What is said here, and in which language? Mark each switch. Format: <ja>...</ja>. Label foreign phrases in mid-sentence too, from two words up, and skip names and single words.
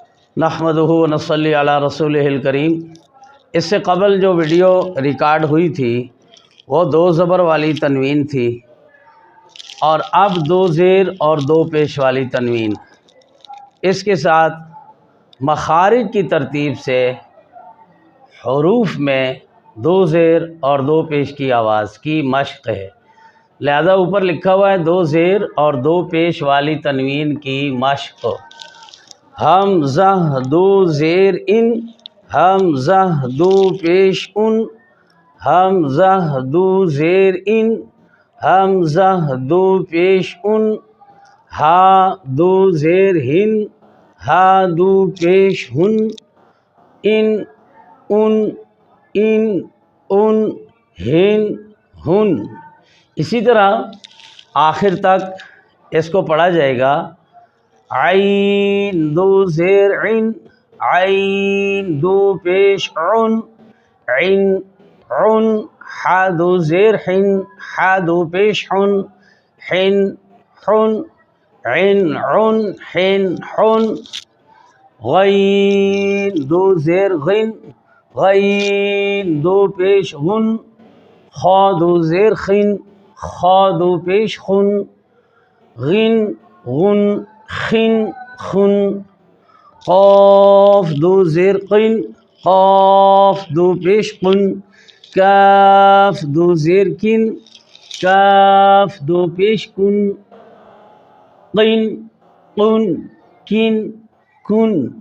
<ar>नहमदुहु व नस्सल्ली अला रसूलिहिल करीम।</ar> <hi>इससे कबल जो वीडियो रिकॉर्ड हुई थी वो दो ज़बर वाली तनवीन थी और अब दो ज़ेर और दो पेश वाली तनवीन। इसके साथ मखारिज की तरतीब से हरूफ में दो ज़ेर और दो पेश की आवाज़ की मश्क है। लिहाजा ऊपर लिखा हुआ है दो ज़ेर और दो पेश वाली तनवीन की मश्क। हमज़ा दो ज़ेर इन, हमज़ा दो पेश उन, हमज़ा दो ज़ेर इन, हमज़ा दो पेश उन, हा दो ज़ेर हिन, हा दो पेश हुन, इन उन, इन उन, हिन हुन। इसी तरह आखिर तक इसको पढ़ा जाएगा। आइन दो ज़ेर इन, आइन दो पेश उन, इन उन, हा दो ज़ेर हिन, हा दो पेश हुन, हिन हुन, इन उन, हिन हुन। गईन दो ज़ेर गिन, गईन दो पेश गुन, खा दो ज़ेर खिन, खा दो पेश खुन, गिन गुन, खिन खुन। क़ाफ दो ज़ेर क़िन, क़ाफ दो पेश कुन, काफ दो ज़ेर किन, काफ दो पेश कुन, क़िन कुन, किन कुन।</hi>